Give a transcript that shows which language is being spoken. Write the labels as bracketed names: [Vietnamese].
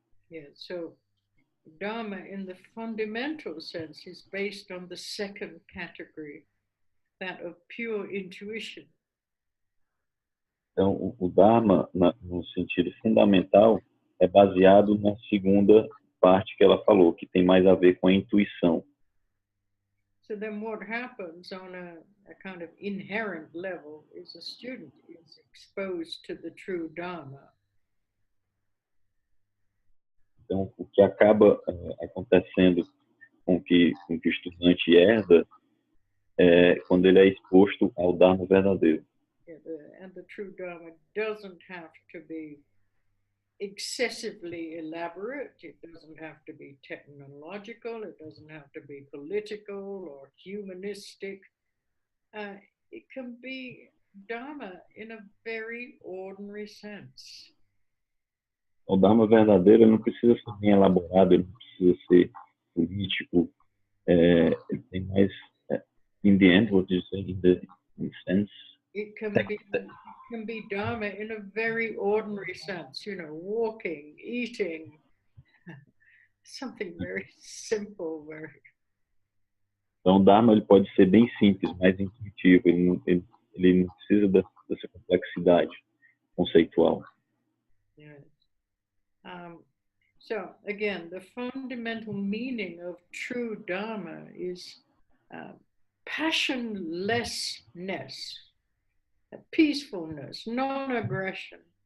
[English] Yeah, so Dharma, in the fundamental sense, is based on the second category, that of pure intuition. [Portuguese] Então, o Dharma, no sentido fundamental, é baseado na segunda parte que ela falou, que tem mais a ver com a intuição. [English] So then what happens on a kind of inherent level is a student is exposed to the true Dharma. [Portuguese] Então, o que acaba acontecendo com que o estudante herda é quando ele é exposto ao Dharma verdadeiro. [English] And the true Dharma doesn't have to be excessively elaborate. It doesn't have to be technological. It doesn't have to be political or humanistic. It can be Dharma in a very ordinary sense. [Portuguese] O Dharma verdadeiro ele não precisa ser bem elaborado, ele não precisa ser político. Ele tem mais, [English] in the end, what you say, in the sense. It can be Dharma in a very ordinary sense, you know, walking, eating, something very simple, very. [Portuguese] Então, o Dharma ele pode ser bem simples, mais intuitivo, ele não precisa dessa complexidade conceitual. [English] Yes. So again, the fundamental meaning of true Dharma is passionlessness, peacefulness, non-aggression.